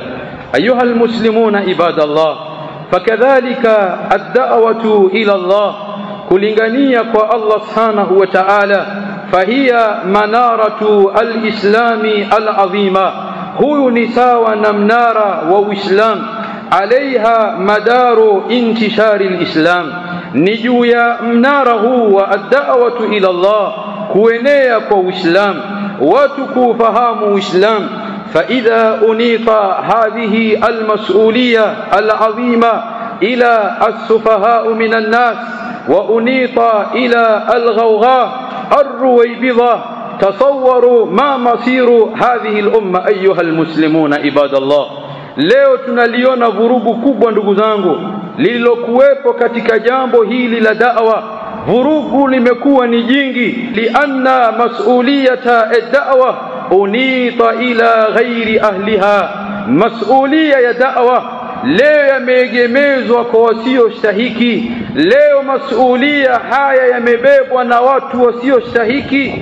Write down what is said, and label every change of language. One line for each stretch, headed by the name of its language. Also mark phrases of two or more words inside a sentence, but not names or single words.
Arabic: أيها المسلمون عباد الله فكذلك الدعوة إلى الله,
Swahili: kulingania kwa Allah
Arabic: سبحانه وتعالى, فهي منارة الإسلام العظيمة,
Swahili: huyu ni sawa na mnara wa Uislamu,
Arabic: عليها مدار انتشار الإسلام,
Swahili: ni juu ya mnara huu wa
Arabic: الدعوة إلى الله
Swahili: kuenea kwa Uislamu, watu kufahamu Uislamu.
Arabic: فإذا أنيط هذه المسؤولية العظيمة إلى السفهاء من الناس وأنيط إلى الغوغاء الرويبضة، تصوروا ما مصير هذه الأمة أيها المسلمون عباد الله.
Swahili: Leo tunaliona vurugu kubwa ndugu zangu lililokuwepo katika jambo hili la da'wa. Vurugu limekuwa ni jingi,
Arabic: لأن مسؤولية الدعوة أنيطت إلى غير أهلها.
Swahili: Mas'uliya ya da'wa leo yameegemezwa kwa wasio stahiki, leo masulia haya yamebebwa na watu wasiostahiki.